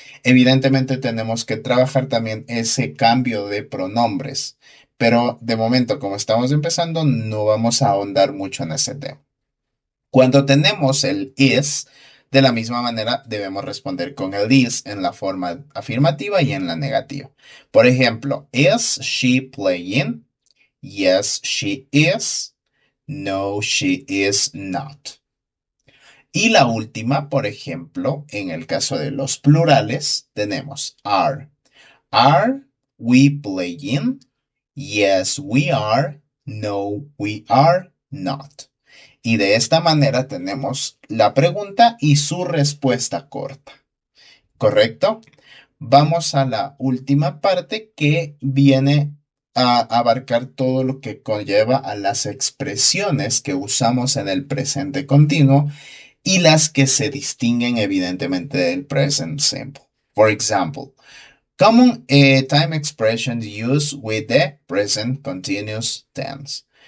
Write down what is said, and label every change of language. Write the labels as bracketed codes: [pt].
[es] Evidentemente, tenemos que trabajar también ese cambio de pronombres. Pero de momento, como estamos empezando, no vamos a ahondar mucho en ese tema. Cuando tenemos el is, de la misma manera debemos responder con el is en la forma afirmativa y en la negativa. [en] Por ejemplo, is she playing? Yes, she is. No, she is not. [es] Y la última, por ejemplo, en el caso de los plurales, tenemos are. [en] Are we playing? Yes, we are. No, we are not. [es] Y de esta manera tenemos la pregunta y su respuesta corta. ¿Correcto? Vamos a la última parte que viene a abarcar todo lo que conlleva a las expresiones que usamos en el presente continuo y las que se distinguen evidentemente del present simple. [en] For example, common time expressions used with the present continuous tense.